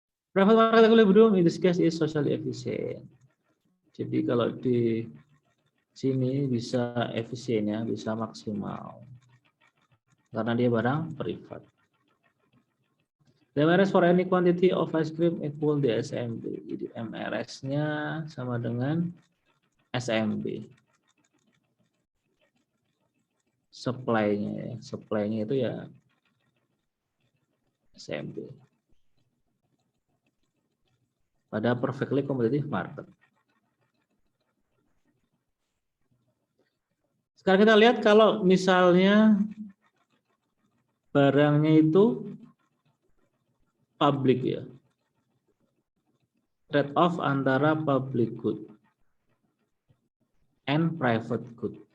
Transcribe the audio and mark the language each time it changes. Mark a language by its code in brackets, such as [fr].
[en] Private market equilibrium in this case is socially efficient. [id] Jadi kalau di sini bisa efisien ya, bisa maksimal. Karena dia barang privat. [en] The MRS for any quantity of ice cream equal the SMB. [id] Jadi MRS-nya sama dengan SMB. Supply-nya ya. Supply-nya itu ya SMB. Pada [en] perfectly competitive market. [id] Sekarang kita lihat kalau misalnya barangnya itu public ya. [en] Trade off [id] antara [en] public good and private good.